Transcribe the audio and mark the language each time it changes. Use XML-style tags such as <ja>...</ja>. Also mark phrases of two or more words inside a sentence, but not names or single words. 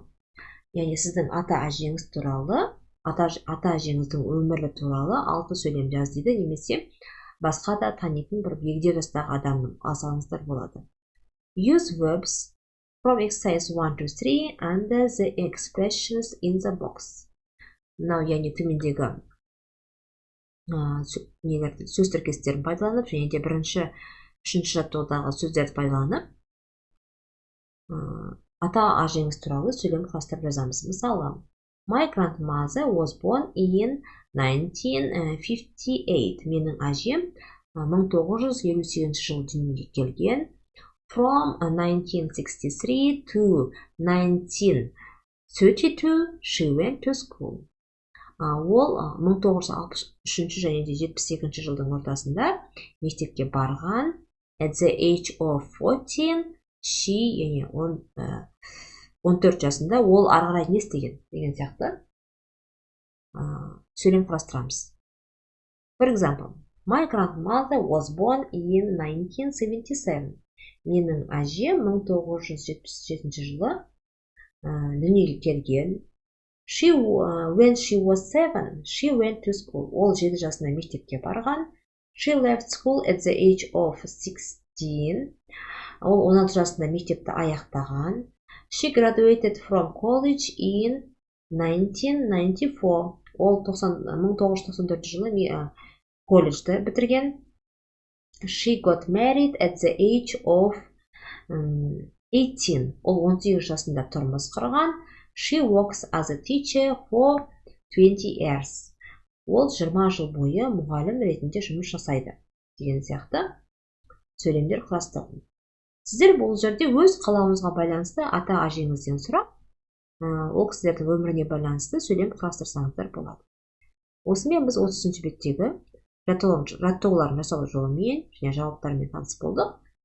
<kk>Яғни сіздің ата-әжеңіз туралы, ата-әжеңіздің өмірі туралы 6 сөйлем жаз дейді, немесе басқа да танитын бір егде жастағы адамның алсаңыздар болады.</kk> <en>Use verbs from exercise 1 to 3 under the expressions in the box.</en> <kk>Мынау яғни төмендегі сөз тіркестерін пайдаланып, және де бірінші, үшінші жаттығудағы сөздерді пайдаланып, ата-әжеңіз туралы сөйлем құрастырып жазамыз. Мысалы,</kk> <en>My grandmother was born in 1958.</en> <kk>Менің әжем 1958 жылы дүниеге келген.</kk> <en>From 1963 to 1932, she went to school.</en> <kk>Ол 1963 және де 72 жылдың ортасында мектепке барған.</kk> <en>At the age of 14, she,</en> <kk>яғни 14 жасында ол ары қарай не істеген деген сияқты сөйлем құрастырамыз.</kk> <en>For example, my grandmother was born in 1977.</en> <kk>Менің әжем 1977 жылы дүниеге келген.</kk> <en>When she was 7, she went to school.</en> <kk>Ол 7 жасында мектепке барған.</kk> <en>She left school at the age of 16.</en> <kk>Ол 16 жасында мектепті аяқтаған.</kk> <en>She graduated from college in 1994.</en> <kk>Ол 1994 жылы колледжді бітірген.</kk> <en>She got married at the age of 18.</en> <kk>Ол 18 жасында тұрмыс құрған.</kk> <en>She works as a teacher for 20 years.</en> <kk>Ол 20 жыл бойы мұғалім ретінде жұмыс жасайды. Деген сияқты сөйлемдер құрастырылды. Сіздер бұл жерде өз қалауыңызға байланысты ата-әжеңізден сұрап, ол кісілердің өміріне байланысты сөйлем құрастырсаңыздар болады. Осымен біз 30-ші беттегі жаттығуларын жасау жолымен және жауаптарымен таныс болдық.</kk>